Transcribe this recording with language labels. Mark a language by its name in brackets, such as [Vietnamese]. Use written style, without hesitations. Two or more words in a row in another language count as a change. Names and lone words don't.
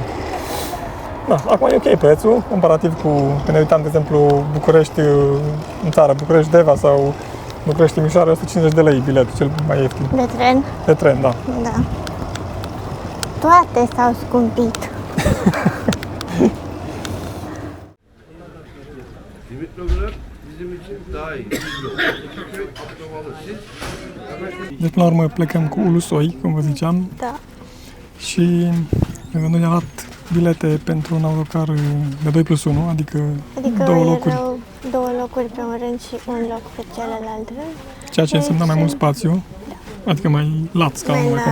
[Romanian] Da, acum e ok prețul, comparativ cu, când ne uitam, de exemplu, București în țară, București-Deva sau București-Timișoara, 150 de lei biletul, cel mai ieftin. De tren? De tren, da. Da. Toate s-au scumpit. [Turkish] Dimitrovgrad bizim için daha iyi. Çünkü akramalı siz. [Romanian] Deci, până la urmă, plecăm cu Ulusoi, cum vă ziceam, Da. și noi am luat bilete pentru un autocar de 2+1, adică, Adică 2 locuri, erau 2 locuri pe un rând și un loc pe celălalt rând. ceea ce însemna mai mult Și- spațiu, adică mai lat scaunul, mai